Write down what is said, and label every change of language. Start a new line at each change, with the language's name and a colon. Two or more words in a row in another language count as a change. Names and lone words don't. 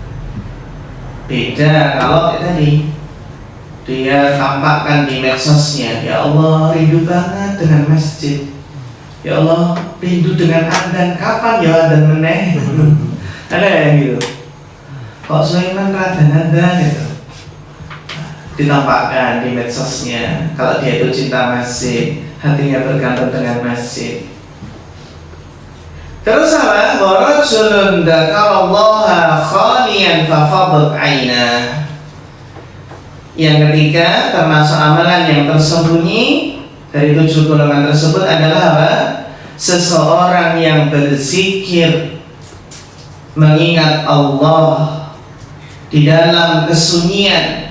Indonesian: Beda kalau tadi dia tampakkan di medsosnya,
Arabic: يا الله
Indonesian: rindu banget dengan masjid,
Arabic: يا الله
Indonesian: rindu dengan adzan, kapan ya adzan meneh. Ada yang gitu. Kok Sulaiman adzan gitu. ditampakkan di medsosnya kalau dia itu cinta masjid, hatinya bergantung dengan masjid. Terus apa?
Arabic: ورجل ذكر الله خاليا ففاضت عيناه.
Indonesian: Yang ketiga termasuk amalan yang tersembunyi dari 7 golongan tersebut adalah apa? Seseorang yang berzikir mengingat Allah di dalam kesunyian.